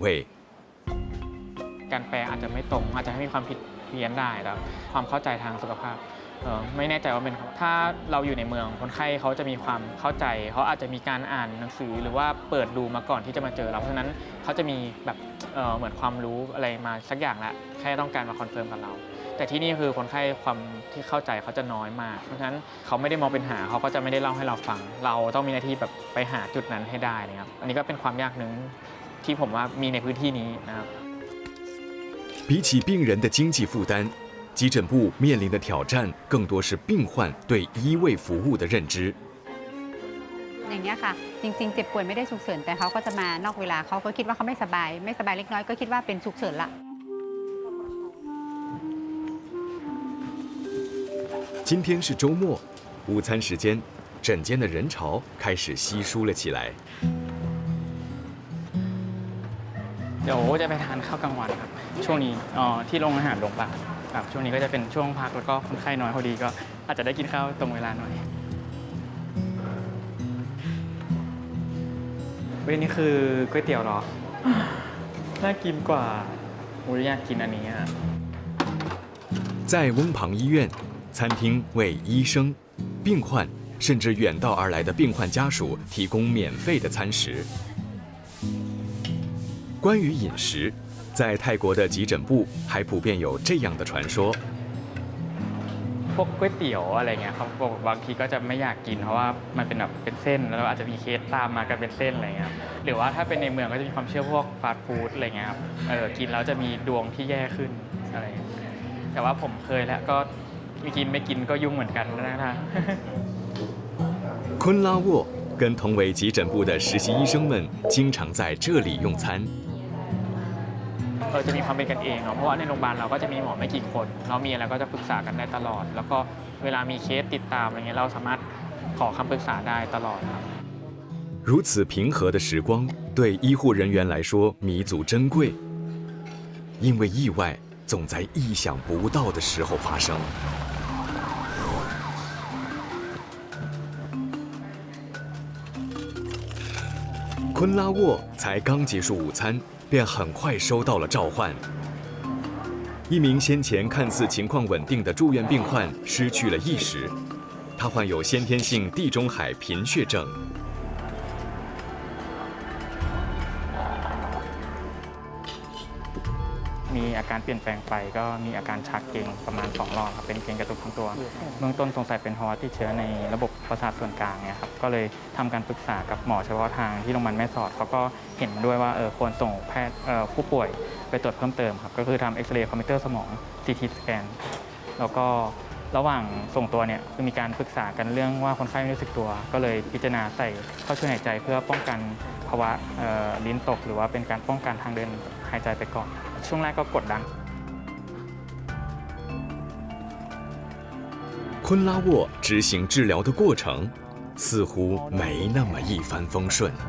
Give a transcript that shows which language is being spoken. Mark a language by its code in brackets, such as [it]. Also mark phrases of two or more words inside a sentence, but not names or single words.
[th] การแปลอาจจะไม่ตรงอาจจะให้มีความผิดเพี้ยนได้แล้วความเข้าใจทางสุขภาพไม่แน่ใจว่าเป็นถ้าเราอยู่ในเมืองคนไข้เขาจะมีความ เข้าใจเขาอาจจะมีการอ่านหนังสือหรือว่าเปิดดูมาก่อนที่จะมาเจอเราเพราะฉะนั้นเขาจะมีแบบเหมือนความรู้อะไรมาสักอย่างละแค่ต้องการมาคอนเฟิร์มกับเราแต่ที่นี่คือคนไข้ความที่เข้าใจเขาจะน้อยมากเพราะฉะนั้นเขาไม่ได้มองเป็นหาเขาก็จะไม่ได้เล่าให้เราฟังเราต้องมีหน้าที่แบบไปหาจุดนั้นให้ได้นะครับอันนี้ก็เป็นความยากหนึ่งที่ผมว่ามีในพื้นที่นี้นะครับ [zh] 比起病人的经济负担，急诊部面临的挑战更多是病患对医卫服务的认知。 [th] อย่างนี้ค่ะจริงๆเจ็บป่วยไม่ได้ฉุกเฉินแต่เขาก็จะมานอกเวลาเขาก็คิดว่าเขาไม่สบายเล็กน้อยก็คิดว่าเป็นฉุกเฉินละ [zh] 今天是周末，午餐时间，诊间的人潮开始稀疏了起来。 [th] เดี๋ยวจะไปทานข้าวกลางวันครับช่วงนี้ที่โรงอาหารโรงพยาบาลครับช่วงนี้ก็จะเป็นช่วงพักแล้วก็คนไข้น้อยพอดีก็อาจจะได้กินข้าวตรงเวลาหน่อยเว้ยนี่คือก๋วยเตี๋ยวเหรอน่ากินกว่าอยากกินอันนี้อ่ะ [zh] 在翁旁医院，餐厅为医生、病患甚至远道而来的病患家属提供免费的餐食。关于饮食，在泰国的急诊部还普遍有这样的传说。 [th] พวกก๋วยเตี๋ยวอะไรเงี้ยครับบางทีก็จะไม่อยากกินเพราะว่ามันเป็นแบบเป็นเส้นแล้วอาจจะมีเคสตามมากันเป็นเส้นอะไรเงี้ยหรือว่าถ้าเป็นในเมืองก็จะมีความเชื่อพวก [en] fast food [th] อะไรเงี้ยครับกินแล้วจะมีดวงที่แย่ขึ้นอะไรแต่ว่าผมเคยแล้วก็ไม่กินก็ยุ่งเหมือนกันนะ [zh] 昆拉沃跟同为急诊部的实习医生们经常在这里用餐。 [th] จะมีความเป็นกันเองเพราะว่าในโรงพยาบาลเราก็จะมีหมอไม่กี่คนเรามีอะไรก็จะปรึกษากันได้ตลอดแล้วก็เวลามีเคสติดตามอะไรเงี้ยเราสามารถขอคำปรึกษาได้ตลอดครับ [zh] 如此平和的时光对医护人员来说弥足珍贵，因为意外总在意想不到的时候发生。昆拉沃才刚结束午餐，便很快收到了召唤。一名先前看似情况稳定的住院病患失去了意识，他患有先天性地中海贫血症。 [th] มีอาการเปลี่ยนแปลงไปก็มีอาการชักเกร็งประมาณ2 รอบครับเป็นเกร็งกระตุกทั้งตัวเบื้องต้นสงสัยเป็นภาวะติดเชื้อในระบบ ประสาทส่วนกลางเนี่ยครับก็เลยทำการปรึกษากับหมอเฉพาะทางที่โรงพยาบาลแม่สอดเขาก็เห็นด้วยว่าควรส่งแพทย์ผู้ป่วยไปตรวจเพิ่มเติมครับก็คือทำ [en] X-ray computer [th] สมอง [en] CT scan [th] แล้วก็ระหว่างส่งตัวเนี่ยคือมีการปรึกษากันเรื่องว่าคนไข้ไม่รู้สึกตัวก็เลยพิจารณาใส่ท่อช่วยหายใจเพื่อป้องกันภาวะลิ้นตกหรือว่าเป็นการป้องกันทางเดินหายใจไปก่อนช่วงแรกก็กดดัน [zh] 昆拉沃执行治疗的过程似乎没那么一帆风顺。